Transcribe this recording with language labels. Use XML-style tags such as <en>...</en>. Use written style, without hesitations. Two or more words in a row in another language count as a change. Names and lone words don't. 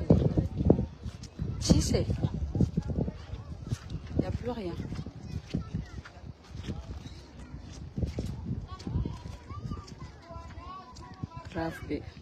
<mg>Tsisy e.</mg> <fr>Y a plus rien.</fr> <mg>Grave be.</mg>